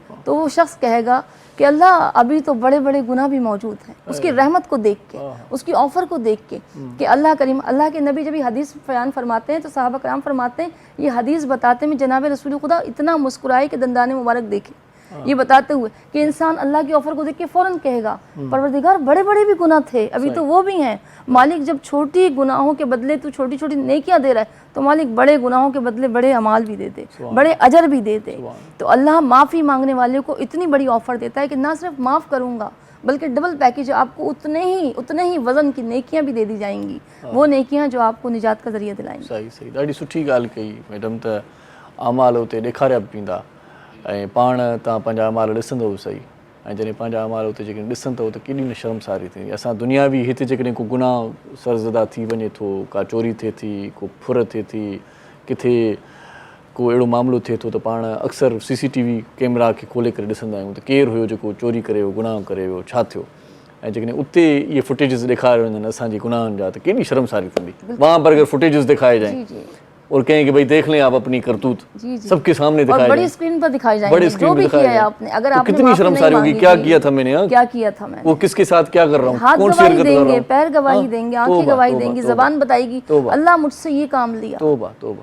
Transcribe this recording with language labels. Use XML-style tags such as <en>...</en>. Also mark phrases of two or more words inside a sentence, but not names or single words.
<ur>تو وہ شخص کہے گا کہ اللہ ابھی تو بڑے بڑے گناہ بھی موجود ہیں، اس کی رحمت کو دیکھ کے، اس کی آفر کو دیکھ کے کہ اللہ کریم، اللہ کے نبی جب یہ حدیث بیان فرماتے ہیں تو صحابہ کرام فرماتے ہیں یہ حدیث بتاتے میں جناب رسول خدا اتنا مسکرائے کہ دندان مبارک دیکھے، یہ بتاتے ہوئے کہ انسان اللہ کی آفر کو دیکھ کے فوراً کہے گا پروردگار بڑے بڑے بھی گناہ تھے، ابھی تو وہ بھی ہیں، مالک جب چھوٹی گناہوں کے بدلے تو چھوٹی چھوٹی نیکیاں دے رہا ہے تو مالک بڑے گناہوں کے بدلے بڑے اعمال بھی دے دے، بڑے اجر بھی دے دے۔ تو اللہ معافی مانگنے والے کو اتنی بڑی آفر دیتا ہے کہ نہ صرف معاف کروں گا بلکہ</ur> <en>double package,</en> <ur>آپ کو اتنے ہی وزن کی نیکیاں بھی دے دی جائیں گی، وہ نیکیاں جو آپ کو نجات کا ذریعہ دلائیں گی۔</ur> <sd>صحیح ॾाढी सुठी ॻाल्हि कई मैडम त अमाल उते ॾेखारिया बि वेंदा ऐं पाण तव्हां पंहिंजा अमाल ॾिसंदव सही, ऐं जॾहिं पंहिंजा अमाल उते जेकॾहिं ॾिसंदव त केॾी न शर्मसारी थींदी। असां दुनियावी हिते जेकॾहिं को गुनाह सरज़दा थी वञे थो, का चोरी थिए थी, को फुर थिए थी, किथे को अहिड़ो मामिलो थिए थो त पाण अक्सर</sd> <en>CCTV camera</en> <sd>खे खोले करे ॾिसंदा आहियूं त केरु हुयो जेको चोरी करे वियो, गुनाह करे वियो, छा थियो। ऐं जेकॾहिं उते इहे फुटेजिस ॾेखारे वञनि असांजे गुनाहनि जा त केॾी शर्मसारी थींदी,</sd> <ur>وہاں پر اگر فوٹیجز دکھائے جائے اور کہیں کہ بھائی دیکھ لیں آپ اپنی کرتوت، جی جی، سب کے سامنے اور دکھائے بڑی جائیں، اسکرین پر دکھائی جائیں بڑی گے اسکرین جو پہ بھی دکھایا کیا ہے جائے، آپ نے. اگر تو آپ نے کتنی معافی شرم نہیں ساری ہوگی، مانگی کیا تھی، کیا تھا میں نے، کیا کیا تھا میں وہ نے. کس کے ساتھ کیا کر رہا ہوں، ہاتھ کون سی گواہی حرکت کر دیں رہا گے، ہوں. پیر گواہی ہاں، دیں گے، آنکھیں توبہ گواہی توبہ دیں گی، توبہ زبان بتائے گی توبہ اللہ مجھ سے یہ کام لیا، توبہ توبہ.</ur>